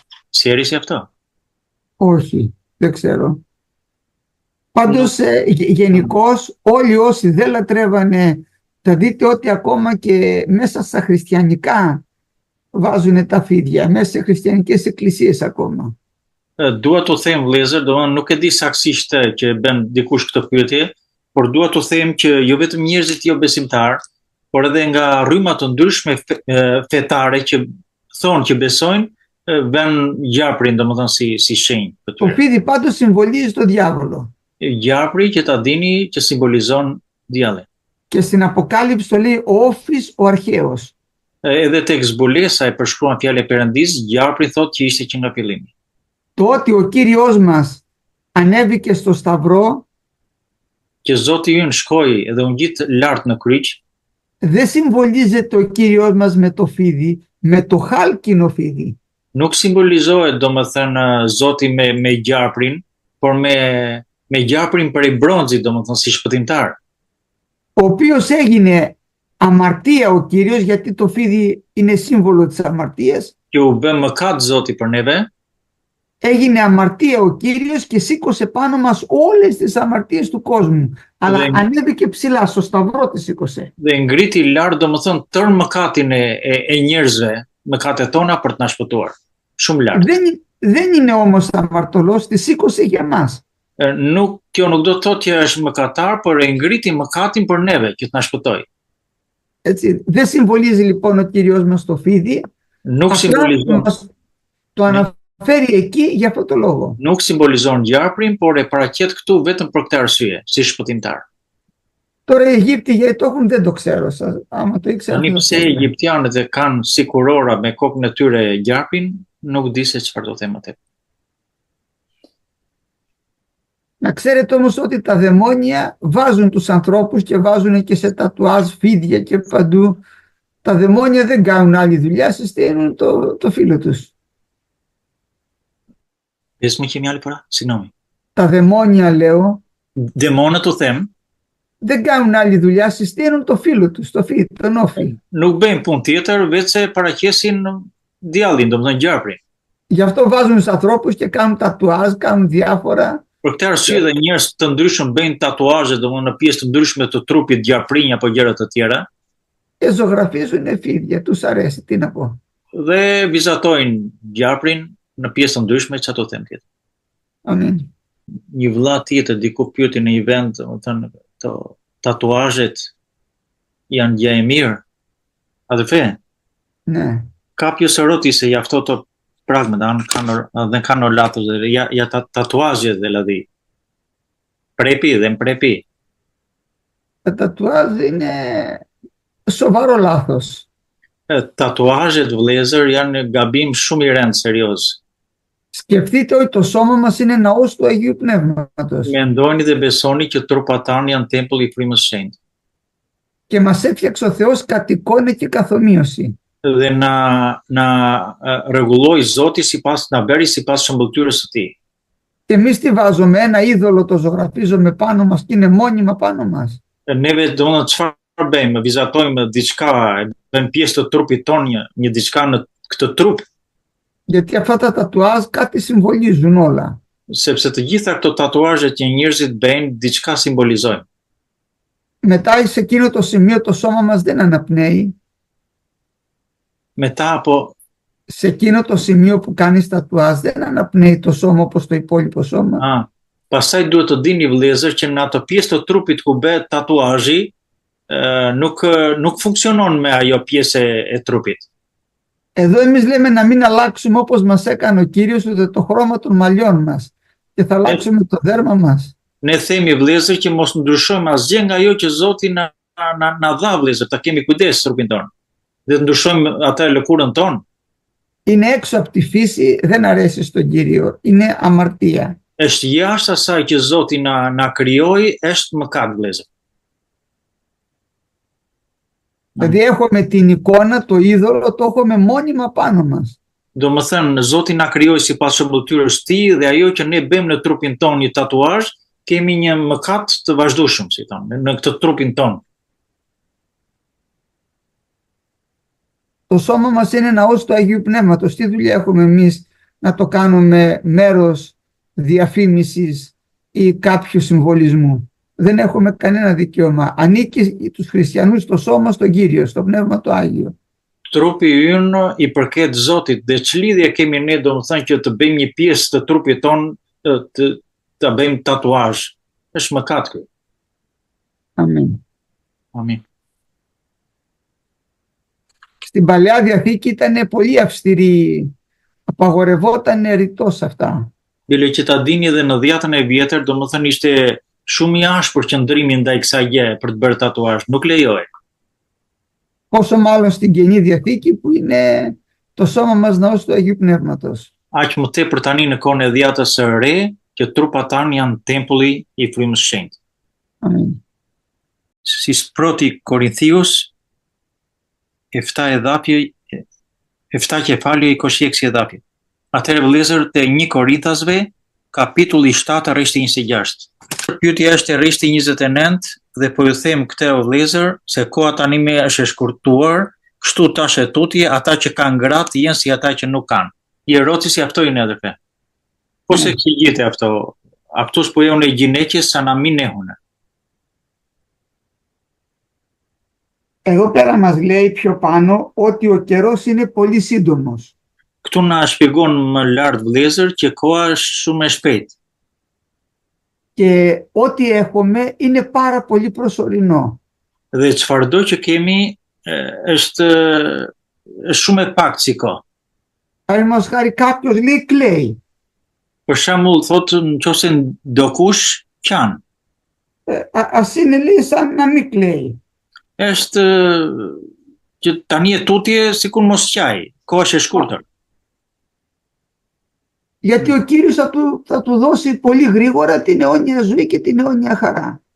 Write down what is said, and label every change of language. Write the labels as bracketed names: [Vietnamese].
[Greek] Ξέρεις αυτό? Όχι, δεν ξέρω. Πάντως γενικώς όλοι όσοι δεν λατρεύανε, θα δείτε ότι ακόμα και μέσα στα χριστιανικά βάζουν τα φίδια, μέσα σε χριστιανικές εκκλησίες ακόμα. [Albanian] Dua të them vëllezër, domethënë nuk e di saktësisht që bën dikush këtë pyetje, por dua të them që jo vetëm njerëzit jo besimtar, por edhe nga rryma të ndryshme fetare që thonë që besojnë, vën gjarprin domethënë si shenjë për [Greek] Το [Albanian] tyre. [Greek] φίδι πάντως συμβολίζει τον διάβολο. [Albanian] Gjarpri që ta dini që simbolizon djallin. [Greek] Και στην Αποκάλυψη το λέει ο Όφης ο αρχαίος. [Albanian] Edhe tek zbulesa e përshkruan fjalë e Perëndis, gjarpri thotë që ishte që nga fillimi. [Greek] Το ότι ο Κύριος μας ανέβηκε στο Σταυρό [Albanian] Që Zoti ynë shkoi edhe u ngjit lart në kryq, [Greek] δεν συμβολίζεται ο Κύριος μας με το φίδι, με το χάλκινο φίδι. [Albanian] nuk simbolizohet domethënë Zoti me gjarprin, por me gjarprin prej bronzit, domethënë si shpëtimtar. [Greek] Ο οποίος έγινε αμαρτία ο Κύριος, γιατί το φίδι είναι σύμβολο της αμαρτίας. [Albanian] Që u bë mëkat Zoti për neve, [Greek] Έγινε αμαρτία ο Κύριος και σήκωσε πάνω μας όλες τις αμαρτίες του κόσμου. Αλλά Δεν- ανέβηκε ψηλά, στο Σταυρό τη σήκωσε. [Albanian] dhe ngriti lart domethënë tërë mëkatin e njerëzve, mëkatet tona për të na shpëtuar. Shumë lart. [Greek] Δεν είναι όμως αμαρτωλός, τη σήκωσε για μας. [Albanian] Kjo nuk do të thotë që është mëkatar, por e ngriti mëkatin për neve që të na shpëtoj. [Greek] Έτσι. Δεν συμβολίζει λοιπόν ο Κύριος μας το φίδι, [Albanian] Nuk [Greek] απλά [Albanian] simbolizon, [Greek] μας το αναφέρει εκεί για αυτό το λόγο. [Albanian] nuk simbolizon gjarprin, por e paraqet këtu vetëm për këtë arsye, si shpëtimtar. [Greek] Τώρα οι Αιγύπτιοι γιατί το έχουν δεν το ξέρω. Άμα το ήξερα. [Albanian] Tani pse egjiptianët e kanë si kurora me kokën e tyre gjarpin, nuk di se çfarë do them atë. [Greek] Να ξέρετε όμως ότι τα δαιμόνια βάζουν τους ανθρώπους και βάζουν και σε τατουάζ φίδια και παντού. Τα δαιμόνια δεν κάνουν άλλη δουλειά, συστήνουν το φίλο τους. Πες μου και μια άλλη φορά, συγγνώμη. Τα δαιμόνια, λέω, [Albanian] Demonët u them, [Greek] δεν κάνουν άλλη δουλειά, συστήνουν το φίλο τους, τον όφη. [Albanian] nuk bëjnë punë tjetër veç se paraqesin djallin, domethënë gjarprin. [Greek] Γι' αυτό βάζουν τους ανθρώπους και κάνουν τατουάζ, κάνουν διάφορα. [Albanian] Për këtë arsye dhe njerëz të ndryshëm bëjnë tatuazhe, domethënë në pjesë të ndryshme të trupit, gjarprinj apo gjëra të tjera. [Greek] Και ζωγραφίζουν φίδια, τους αρέσει, τι να πω. [Albanian] Dhe vizatojnë gjarprin në pjesë të ndryshme, çfarë do them tjetër. Amin. Një vëlla tjetër diku pyeti në një vend, domethënë tatuazhet janë gjë e mirë. A të fe? [Greek] Ναι. Κάποιος ρώτησε για αυτό το πράγμα, αν δεν κάνω λάθος, για τα τατουάζια δηλαδή. Πρέπει, δεν πρέπει. Τα τατουάζ είναι σοβαρό λάθος. [Albanian] Tatuazhet vëllezër janë gabim shumë i rëndë, serioz. [Greek] Σκεφτείτε ότι το σώμα μας είναι ναός του Αγίου Πνεύματος. [Albanian] Mendoni dhe besoni që trupat tanë janë tempulli i frymës së shenjtë. [Greek] Και μας έφτιαξε ο Θεός κατ' εικόνα και καθομοίωση. [Albanian] Dhe na rregulloi Zoti na bëri sipas shëmbëltyrës së Tij. [Greek] Και εμείς τι βάζουμε, ένα είδωλο το ζωγραφίζουμε πάνω μας και είναι μόνιμα πάνω μας. [Albanian] Neve domethënë çfarë bëjmë? Vizatojmë diçka, bëjmë pjesë të trupit tonë, një diçka në këtë trup. [Greek] Γιατί αυτά τα τατουάζ κάτι συμβολίζουν όλα. [Albanian] Sepse të gjitha këto tatuazhe që njerëzit bëjnë diçka simbolizojnë. [Greek] Μετά σε εκείνο το σημείο το σώμα μας δεν αναπνέει. Μετά από σε εκείνο το σημείο που κάνεις τατουάζ δεν αναπνέει το σώμα όπως το υπόλοιπο σώμα. [Albanian] Pastaj duhet të dini vëllezër që në atë pjesë të trupit ku bëhet tatuazhi nuk funksionon me ajo pjesë e trupit. [Greek] Εδώ εμείς λέμε να μην αλλάξουμε όπως μας έκανε ο Κύριος ούτε το χρώμα των μαλλιών μας και θα αλλάξουμε το δέρμα μας. [Albanian] Ne themi vëllezër që mos ndryshojmë asgjë nga ajo që Zoti na dha vëllezër, ta kemi kujdes trupin tonë. Dhe të ndryshojmë atë lëkurën tonë. [Greek] Είναι έξω από τη φύση, δεν αρέσει στον Κύριο, είναι αμαρτία. [Albanian] Është jashtë asaj që Zoti na krijoi, është mëkat vëllezër. [Greek] Δηλαδή έχουμε την εικόνα, το είδωλο, το έχουμε μόνιμα πάνω μας. [Albanian] Domethënë Zoti na krijoi sipas shëmbëltyrës së Tij dhe ajo që ne bëjmë në trupin tonë një tatuazh, kemi një mëkat të vazhdueshëm, si thonë, në këtë trupin tonë. [Greek] Το σώμα μας είναι ναός του Αγίου Πνεύματος. Τι δουλειά έχουμε εμείς να το κάνουμε μέρος διαφήμισης ή κάποιου συμβολισμού? Δεν έχουμε κανένα δικαίωμα. Ανήκει τους χριστιανούς το σώμα στον Κύριο, στο Πνεύμα το Άγιο. [Albanian] Trupi ynë i përket Zotit dhe ç'lidhje kemi ne domethënë që të bëjmë një pjesë të trupit ton të bëjmë tatuazh. Është mëkat ky. Amin. Amin. [Greek] Στην Παλαιά Διαθήκη ήταν πολύ αυστηρή, απαγορευόταν ρητός αυτά. [Albanian] Bile që ta dini edhe në Dhjetën e Vjetër, domethënë ishte shumë i ashpër qëndrimi ndaj kësaj gjë për të bërë tatuazh, nuk lejohej. [Greek] Πόσο μάλλον στην Καινή Διαθήκη που είναι το σώμα μας ναός του Αγίου Πνεύματος. [Albanian] Aq më tepër tani në kohën e Dhjetës së Re, që trupat tanë janë tempulli i frymës së shenjtë. Amin. Si sproti Korinthius, 7 edhapje, 7 kefalje i koshjeksi edhapje. Atëherë vëllezër te 1 Korinthasve, kapitulli 7, rreshti 26. Pyetja është e rreshti 29 dhe po ju them këtë vëllezër se koha tani më është e shkurtuar, kështu tash e tutje ata që kanë gratë jenë si ata që nuk kanë. I eroci si aftojnë edhe. Ose kijete αυτό. [Greek] Αυτούς που έχουν γυναίκες σαν να μην έχουν. Εδώ πέρα μας λέει πιο πάνω ότι ο καιρός είναι πολύ σύντομος. [Albanian] Këtu na shpjegon më lart vëllezër që koha është shumë e shpejtë. [Greek] Και ό,τι έχουμε είναι πάρα πολύ προσωρινό. [Albanian] Dhe çfarëdo që kemi është shumë e pak si kohë. [Greek] Παραδείγματος χάρη κάποιος λέει κλαίει. [Albanian] Për shembull thotë nëse ndokush qan. [Greek] Ας είναι λέει σαν να μην κλαίει. [Albanian] Është që tani e tutje sikur mos qaj, koha është e shkurtër. [Greek] Γιατί ο Κύριος θα του δώσει πολύ γρήγορα την αιώνια ζωή και την αιώνια χαρά.